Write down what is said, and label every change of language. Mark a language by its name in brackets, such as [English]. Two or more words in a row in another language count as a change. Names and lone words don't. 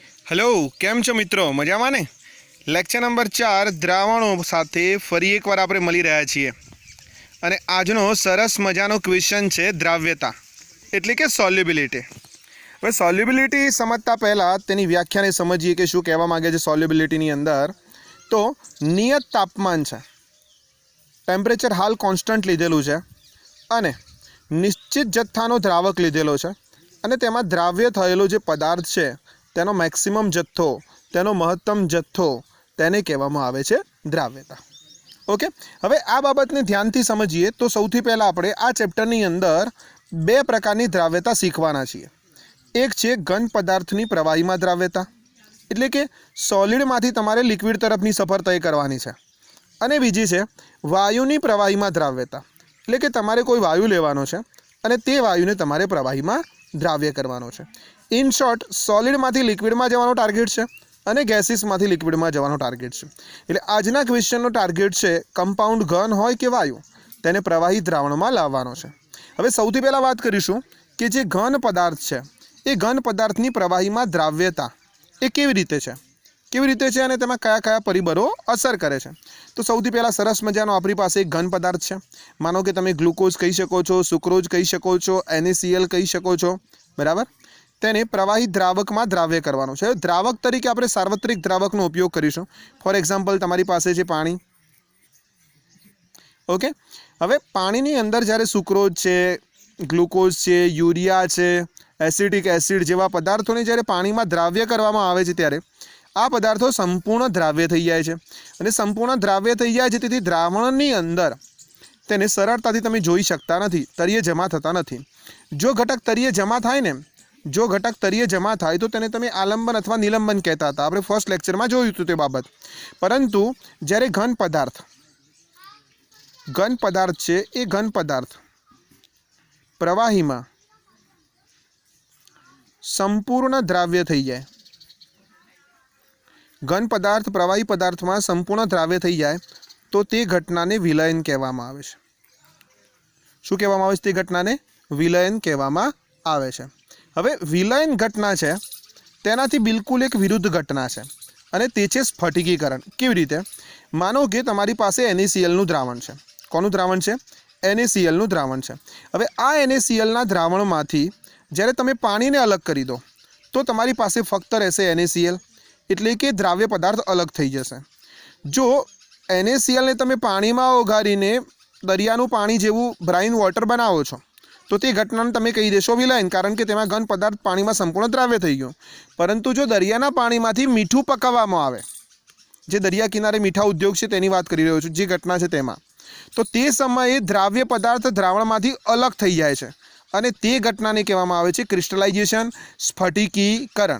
[Gujarati] હેલો કેમ છો મિત્રો મજામાં ને। [English] lecture number [Gujarati] 4 દ્રાવણો સાથે ફરી એકવાર આપણે મળી રહ્યા છીએ અને આજનો સરસ મજાનો ક્વેશ્ચન છે દ્રાવ્યતા એટલે કે સોલ્યુબિલિટી। હવે સોલ્યુબિલિટી સમજતા પહેલા તેની વ્યાખ્યાને સમજીએ કે શું કહેવા માંગે છે સોલ્યુબિલિટીની અંદર। તો નિયત તાપમાન છે, ટેમ્પરેચર હાલ કોન્સ્ટન્ટ લીધેલું છે અને નિશ્ચિત જથ્થાનો દ્રાવક લીધેલો છે અને તેમાં દ્રાવ્ય થયેલો જે પદાર્થ છે તેનો મેક્સિમમ જથ્થો, તેનો મહત્તમ જથ્થો તેને કહેવામાં આવે છે દ્રાવ્યતા। ઓકે, હવે આ બાબતને ધ્યાનથી સમજીએ તો સૌથી પહેલા આપણે આ ચેપ્ટરની અંદર બે પ્રકારની દ્રાવ્યતા શીખવાના છીએ। એક છે ઘન પદાર્થની પ્રવાહીમાં દ્રાવ્યતા, એટલે કે સોલિડમાંથી તમારે લિક્વિડ તરફની સફર તય કરવાની છે, અને બીજી છે વાયુની પ્રવાહીમાં દ્રાવ્યતા, એટલે કે તમારે કોઈ વાયુ લેવાનો છે અને તે વાયુને તમારે પ્રવાહીમાં દ્રાવ્ય કરવાનો છે। [English] in short [Gujarati] સોલિડમાંથી લિક્વિડમાં જવાનો ટાર્ગેટ છે અને ગેસીસમાંથી લિક્વિડમાં જવાનો ટાર્ગેટ છે। એટલે આજના ક્વેશ્ચનનો ટાર્ગેટ છે કમ્પાઉન્ડ ઘન હોય કે વાયુ તેને પ્રવાહી દ્રાવણમાં લાવવાનો છે। હવે સૌથી પહેલા વાત કરીશું કે જે ઘન પદાર્થ છે એ ઘન પદાર્થની પ્રવાહીમાં દ્રાવ્યતા એ કેવી રીતે છે અને તેમાં કયા કયા પરિબળો અસર કરે છે। તો સૌથી પહેલા સરસ મજાનો આપણી પાસે એક ઘન પદાર્થ છે। માનો કે તમે ગ્લુકોઝ કહી શકો છો, સુક્રોઝ કહી શકો છો, NaCl કહી શકો છો, બરાબર। તેને પ્રવાહી દ્રાવક મેં દ્રાવ્ય કરવાનો છે। દ્રાવક તરીકે આપણે સાર્વત્રિક દ્રાવકનો ઉપયોગ કરીશું। [English] for example [Gujarati] તમારી પાસે છે પાણી। ઓકે, હવે પાણીની અંદર જ્યારે સુક્રોઝ છે, ગ્લુકોઝ છે, યુરિયા છે, એસિટિક એસિડ જેવા પદાર્થોને જ્યારે પાણીમાં દ્રાવ્ય કરવામાં આવે છે ત્યારે આ પદાર્થો સંપૂર્ણ દ્રાવ્ય થઈ જાય છે અને સંપૂર્ણ દ્રાવ્ય થઈ જાય છે તેથી દ્રાવણની અંદર તેને સરળતાથી તમે જોઈ શકતા નથી, તળિયે જમા થતા નથી। જો ઘટક તળિયે જમા થાય ને જો ઘટક તળિયે જમા થાય તો તેને તમે આલંબન અથવા નિલંબન કહેતા હતા। આપણે [English] first lecture [Gujarati] મેં જોયું હતું તે બાબત। પરંતુ જ્યારે ઘન પદાર્થ છે એ ઘન પદાર્થ પ્રવાહીમાં સંપૂર્ણ દ્રાવ્ય થઈ જાય, ઘન પદાર્થ પ્રવાહી પદાર્થ મેં સંપૂર્ણ દ્રાવ્ય થઈ જાય તો તે ઘટનાને વિલયન કહેવામાં આવે છે। શું કહેવામાં આવે છે? તે ઘટનાને વિલયન કહેવામાં આવે છે. હવે વિલયન ઘટના છે તેનાથી બિલકુલ એક વિરુદ્ધ ઘટના છે અને તે છે સ્ફટિકીકરણ। કેવી રીતે? માનો કે તમારી પાસે NaCl નું દ્રાવણ છે। કોનું દ્રાવણ છે? NaCl નું દ્રાવણ છે. હવે આ NaCl ના દ્રાવણમાંથી જ્યારે તમે પાણીને અલગ કરી દો તો તમારી પાસે ફક્ત રહેશે NaCl, એટલે કે દ્રાવ્ય પદાર્થ અલગ થઈ જશે। જો NaCl ને તમે પાણીમાં ઓગાળીને દરિયાનું પાણી જેવું [English] brine water [Gujarati] બનાવો છો તો તે ઘટનાને તમે કહી દેશો વિલયન, કારણ કે તેમાં ઘન પદાર્થ પાણીમાં સંપૂર્ણ દ્રાવ્ય થઈ ગયો। પરંતુ જો દરિયાના પાણીમાંથી મીઠું પકાવવામાં આવે, જે દરિયા કિનારે મીઠા ઉદ્યોગ છે તેની વાત કરી રહ્યો છું, જે ઘટના છે તેમાં, તો તે સમયે દ્રાવ્ય પદાર્થ દ્રાવણમાંથી અલગ થઈ જાય છે અને તે ઘટનાને કહેવામાં આવે છે ક્રિસ્ટલાઇઝેશન, સ્ફટિકીકરણ।